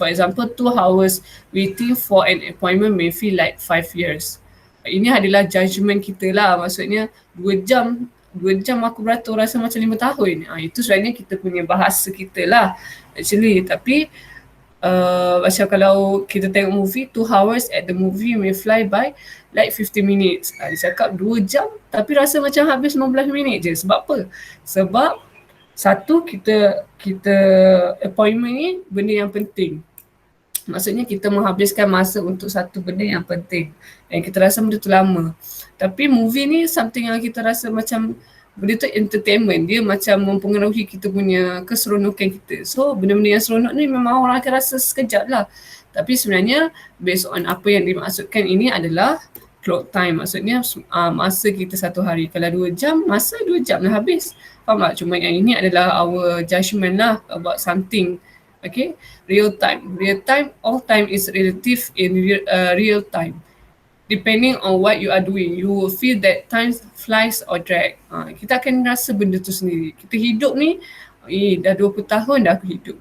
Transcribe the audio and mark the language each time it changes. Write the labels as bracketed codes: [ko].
[en] For example, 2 hours waiting for an appointment may feel like 5 years. [ms] Ini adalah judgement kita lah. Maksudnya 2 jam aku beratur rasa macam 5 tahun. Itu sebenarnya kita punya bahasa kita lah actually. Tapi macam kalau kita tengok [en] movie, 2 hours at the movie may fly by like 50 minutes. [ms] Dia cakap 2 jam tapi rasa macam habis 15 minit je. Sebab apa? Sebab satu, kita appointment ni benda yang penting. Maksudnya kita menghabiskan masa untuk satu benda yang penting. Dan kita rasa benda tu lama. Tapi movie ni something yang kita rasa macam benda tu entertainment. Dia macam mempengaruhi kita punya keseronokan kita. So benda-benda yang seronok ni memang orang akan rasa sekejap lah. Tapi sebenarnya based on apa yang dimaksudkan ini adalah clock time. Maksudnya masa kita satu hari. Kalau 2 jam, masa 2 jam dah habis. Faham tak? Cuma yang ini adalah [en] our judgement lah about something. Okay, real time. Real time, all time is relative in real time. Depending on what you are doing, you will feel that time flies or drag. [ms] Kita akan rasa benda tu sendiri. Kita hidup ni, dah 20 tahun dah aku hidup.